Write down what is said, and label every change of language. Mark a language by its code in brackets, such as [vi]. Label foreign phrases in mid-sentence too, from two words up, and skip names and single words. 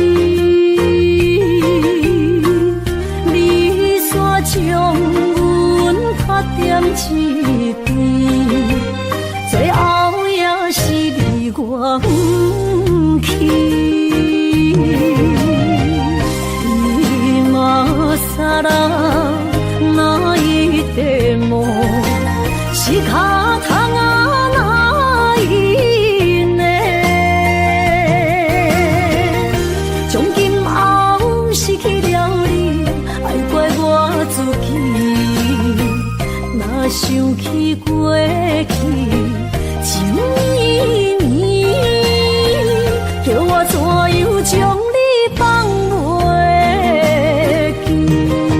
[nan] 你煞将阮拍点一边，最后也是离我不去。 [ja] 今さら泣いても仕方がないね。 [nan] 从今后失去了你，爱怪我自己。若想起过去情意年，叫我怎样将你放袂记？